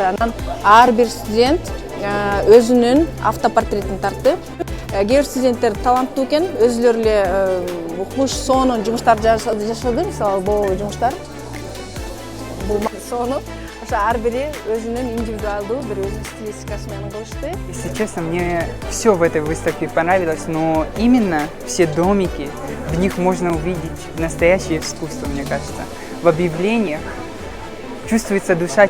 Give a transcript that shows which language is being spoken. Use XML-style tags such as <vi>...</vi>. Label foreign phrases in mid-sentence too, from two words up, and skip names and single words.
<ky>Анан ар бир студент өзүнүн автопортретин тартып, кээ бир студенттер таланттуу экен, өзүлөрү эле куш сонун жумуштарды жашады, мисалы бул жумуштар. Бул сону ошо ар бири өзүнүн индивидуалдуу бир өзүнүн стилистикасы менен кылышты.</ky> <ru>Если честно, мне все в этой выставке понравилось, но именно все домики, в них можно увидеть настоящее искусство, мне кажется. В объявлениях чувствуется душа</ru>